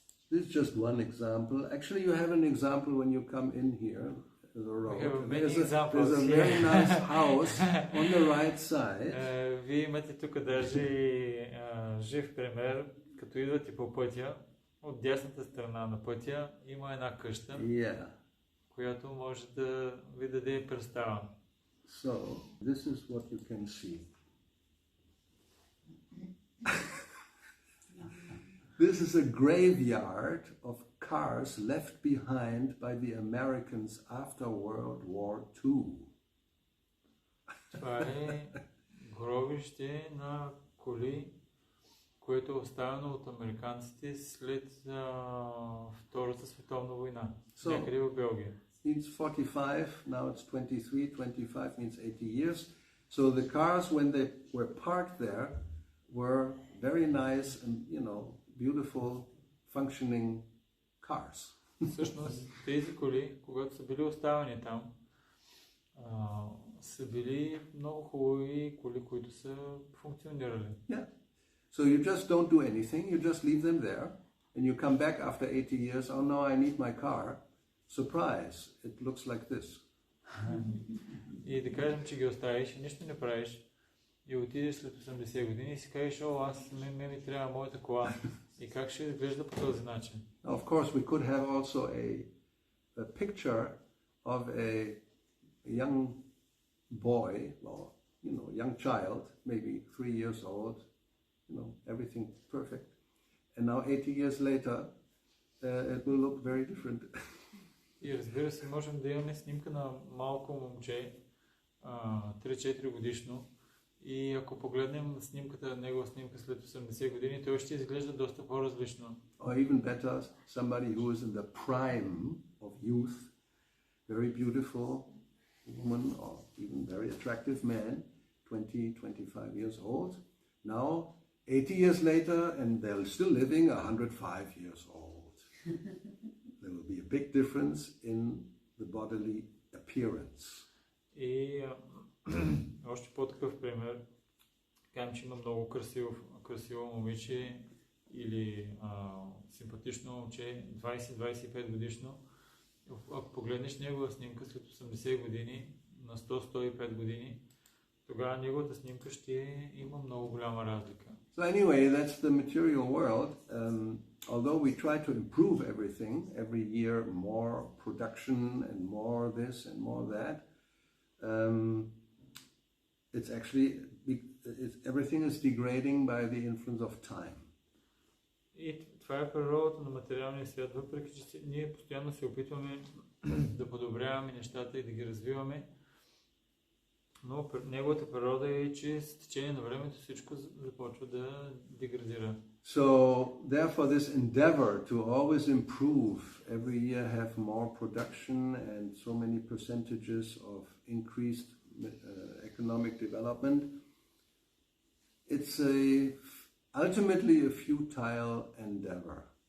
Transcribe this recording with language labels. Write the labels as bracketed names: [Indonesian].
[English] This is just one example. Actually, you have an example when you come in here. The road. There's a very nice house on the right side. [Bulgarian] Вие имате тук даже жив пример, като идвате по пътя, от дясната страна на пътя има една къща, която може да ви даде представа. [English] So, this is what you can see. This is a graveyard of cars left behind by the Americans after World War II. [Bulgarian] Това е гробище на коли, което е оставено от американците след Втората световна война. Някъде в Белгия. [English] Means 45, now it's 23, 25 means 80 years. So the cars, when they were parked there, were very nice and, beautiful, functioning cars. [Bulgarian] Всъщност, тези коли, когато са били оставени там, са били много хубави коли, които са функционирали. [English] Yeah. So you just don't do anything, you just leave them there, and you come back after 80 years, oh no, I need my car. Surprise, it looks like this. [Bulgarian] И да кажем, че ги оставиш и нищо не правиш, и отидеш след 80 години и си кажеш, ми трябва моята кола. И как ще изглежда по този начин? [English] Of course, we could have also a picture of a young boy, or young child, maybe 3 years old, everything perfect. And now 80 years later, it will look very different. [Bulgarian] И разбира се, можем да имаме снимка на малко момче, 3-4 годишно, И ако погледнем негова снимка след 80 години, той ще изглежда доста по-различно. [English] Or even better, somebody who is in the prime of youth, very beautiful woman or even very attractive man, 20, 25 years old, now 80 years later and they're still living 105 years old. There will be a big difference in the bodily appearance. [Bulgarian] И още по-такъв пример, кажем, че има много красиво момиче или симпатично момче, 20-25 годишно. Ако погледнеш негова снимка след 80 години, на 100-105 години, тогава неговата снимка ще има много голяма разлика. [English] So anyway, that's the material world. Although we try to improve everything, every year more production and more this and more that, it's actually, everything is degrading by the influence of time. [Bulgarian] И това е природата на материалния свят, въпреки че ние постоянно се опитваме да подобряваме нещата и да ги развиваме, но неговата природа е, че с течение на времето всичко започва да деградира. [English] So, therefore, this endeavor to always improve, every year have more production and so many percentages of increased economic development, it's ultimately a futile endeavor.